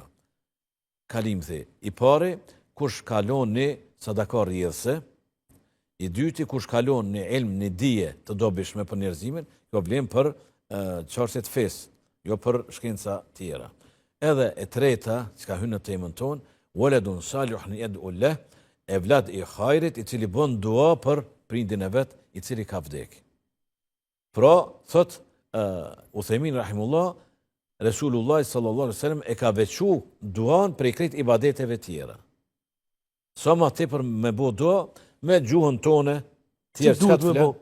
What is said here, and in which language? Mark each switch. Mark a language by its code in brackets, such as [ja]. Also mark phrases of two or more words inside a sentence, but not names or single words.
[sq] Kalimthi, i pari, kush kalon një sadaka rrjedhse, i dyti, kush kalon një ilm, një dije të dobishme për njerëzimin, jo vlen për çështjet fesë, jo për shkenca tjera. Edhe e treta, që ka hyrë në temën tonë, [ar] ولد صالح يدعو له, [sq] evlad i hajrit, i cili bën dua për prindin e vet, i cili ka vdek. Pra, thot Uthejmin rahimullah, Resulullah [ar] صلى الله عليه وسلم [sq] e ka veçu duan prej krejt ibadeteve tjera. Sa ma tepër me bo dua, me gjuhën tone, thjesht çka të flet.